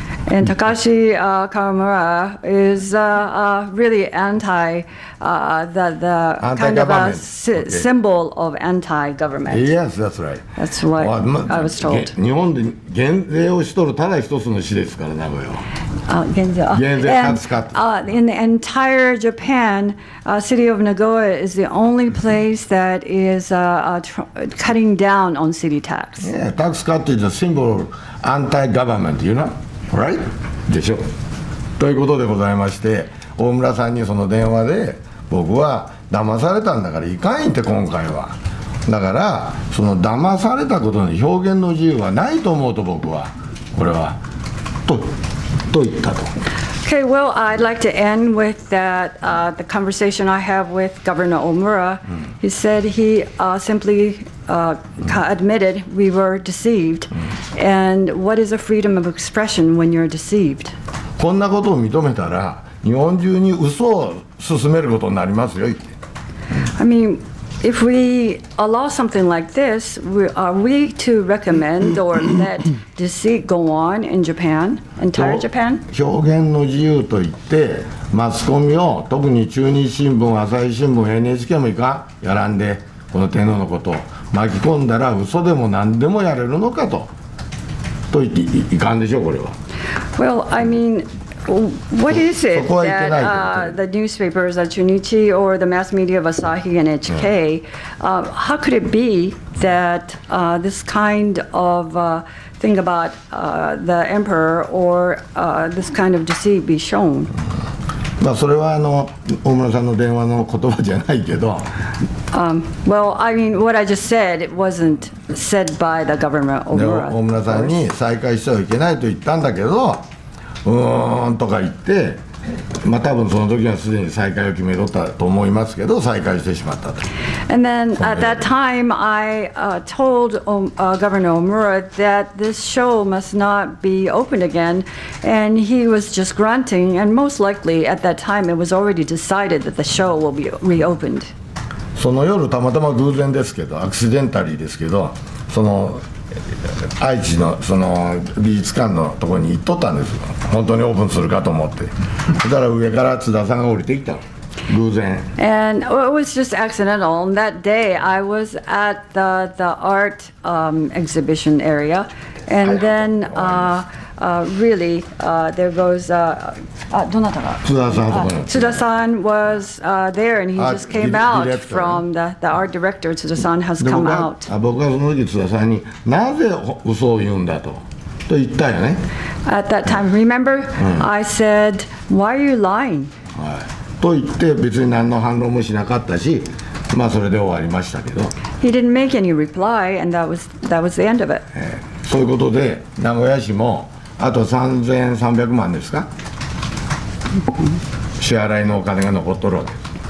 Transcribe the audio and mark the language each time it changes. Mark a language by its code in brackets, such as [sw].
[en] And Takashi Kawamura is really the kind of a symbol of anti-government. Yes, that's right. That's what I was told. [ja] 日本で減税をしとるただ一つの市ですから、名古屋は。減税タックスカット。 [en] In the entire Japan, city of Nagoya is the only place that is cutting down on city tax. Yeah, tax cut is a symbol of anti-government, you know? Right? [ja] でしょ。ということでございまして、大村さんにその電話で僕は騙されたんだからいかんって、今回は。だからその騙されたことの表現の自由はないと思うと、僕はこれはと言ったと。 [en] Okay, well, I'd like to end with that the conversation I have with Governor Omura. He said he simply admitted we were deceived. And what is a freedom of expression when you're deceived? [ja] こんなことを認めたら日本中に嘘を進めることになりますよ。 [en] I mean, if we allow something like this, are we to recommend or let deceit go on in Japan, entire Japan? [ja] 表現の自由といってマスコミを、特に中日新聞、朝日新聞、NHK もいかんやらんで、この天皇のことを巻き込んだら嘘でも何でもやれるのかと言っていかんでしょう、これは。 [en] Well, I mean, what is it that the newspapers at Junichi or the mass media of Asahi and NHK, how could it be that this kind of thing about the emperor or this kind of deceit be shown? [ja] まあそれは大村さんの電話の言葉じゃないけど。 [en] Well, I mean, what I just said, it wasn't said by the government Omura. [ja] 大村さんに再開してはいけないと言ったんだけど、とか言って、まあ多分その時はすでに再開を決めとったと思いますけど、再開してしまったと。 [en] And then at that time, I told Governor Omura that this show must not be opened again, and he was just grunting. And most likely, at that time, it was already decided that the show will be reopened. [ja] その夜たまたま偶然ですけど、アクシデンタリーですけど、その愛知のその美術館のところに行っとったんですよ。本当にオープンするかと思って。そしたら上から津田さんが降りてきたの。偶然。 [en] And it was just accidental. On that day, I was at the art exhibition area, and then really there goes [ja] どなたが津田さんところに。 [en] Tsuda-san was there, and he just came out from the art director. Tsuda-san has come out. [ja] 僕はその時津田さんになぜ嘘を言うんだと言ったよね。 [en] At that time, remember, I said, "Why are you lying?" [ja] と言って別に何の反論もしなかったし、まあそれで終わりましたけど。 [en] He didn't make any reply, and that was the end of it. [ja] そういうことで名古屋市もあと3300万ですか、支払いのお金が残っとるわけです。